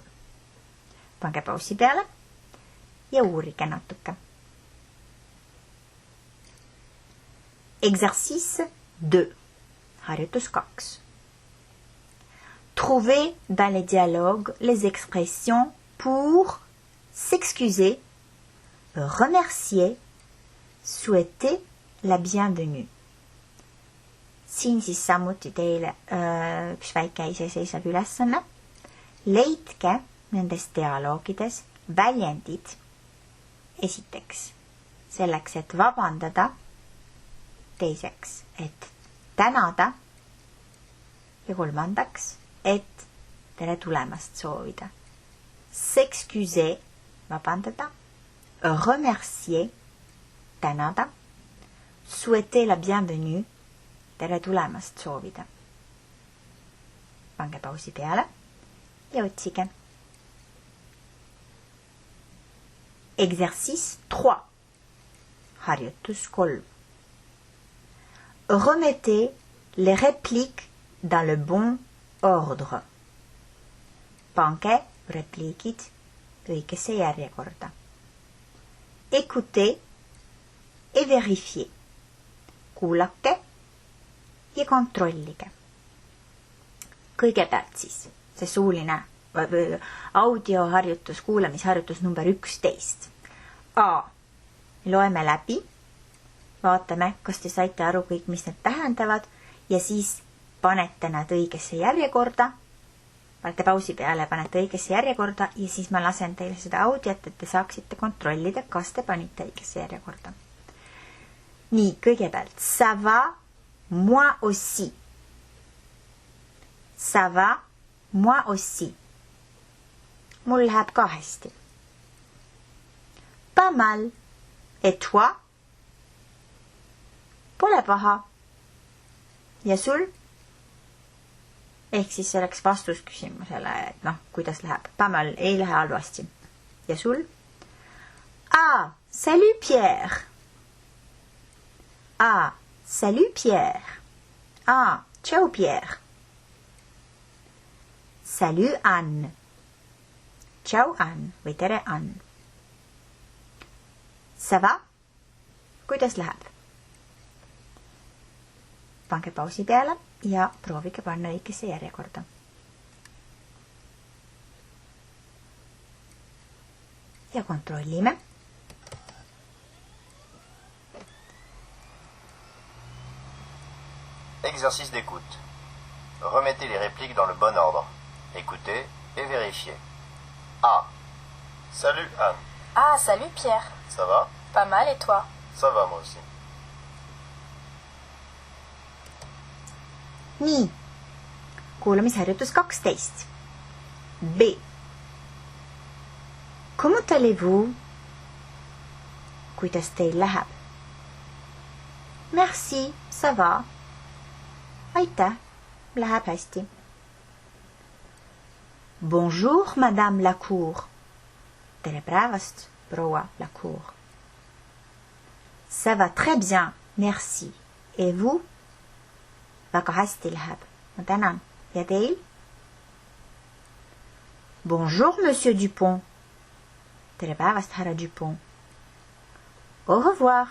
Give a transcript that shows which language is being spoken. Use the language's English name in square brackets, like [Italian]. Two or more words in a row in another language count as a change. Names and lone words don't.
[Estonian] Pange pausi peale ja uurige natuke. Exercice 2. Harjutus 2. [French] Trouvez dans les dialogues les expressions pour s'excuser, remercier, souhaiter la bienvenue. [Estonian] Siin siis samuti teile üks väike iseseisev ülesanne. Leidke nendes dialoogides väljendid esiteks selleks, et vabandada, teiseks, et tänada ja kolmandaks, et tere tulemast soovida. S'excuser, vabandada, remercier, tänada, [French] souhaiter la bienvenue, [Estonian] tere tulemast soovida. Pange pausi peale ja otsige. Exercice 3. Harjutus 3. [French] Remettez les répliques dans le bon ordre. [Estonian] Pange repliigid õigesse järjekorda. [French] Écoutez et vérifiez. [Estonian] Kuulake ja kontrollige. Kõigepealt siis see suuline audioharjutus, kuulamisharjutus number 11. A. Loeme läbi, vaatame, kas te saite aru kõik, mis need tähendavad ja siis panete nad õigesse järjekorda. Panete pausi peale, panete õigesse järjekorda ja siis ma lasen teile seda audiot, et te saaksite kontrollida, kas te panite õigesse järjekorda. Nii, kõigepealt. [French] Ça va, moi aussi. Ça va, moi aussi. [Estonian] Mul läheb ka hästi. [French] Pas mal. Et toi? [Estonian] Pole paha. Ja sul? Ehk siis selleks vastus küsimusele, et kuidas läheb. [French] Pas mal, [Estonian] ei lähe halvasti. Ja sul? [French] Ah, salut Pierre. Ah, salut Pierre. Ah, ciao Pierre. Salut Anne. [Estonian] Ciao Anne või tere Anne. [French] Ça va? [Estonian] Kuidas läheb? Pange pausi peale ja proovige panna õigesse järjekorda. Ja kontrollime. [French] Exercice d'écoute. Remettez les répliques dans le bon ordre. Écoutez et vérifiez. A. Salut Anne. Ah, salut Pierre. Ça va? Pas mal, et toi? Ça va moi aussi. [Estonian] Nii, kuulamisharjutus 12. [French] B. Comment allez-vous? [Estonian] Kuidas teil läheb? [French] Merci, ça va. [Estonian] Aitäh, läheb hästi. [French] Bonjour, madame Lacour. [Estonian] Tere päevast, proua Lacour. [French] Ça va très bien, merci. Et vous? [Estonian] Väga hästi läheb. Ma tänan. Ja teil? [French] Bonjour, monsieur Dupont. [Estonian] Tere päevast, härra Dupont. [French] Au revoir.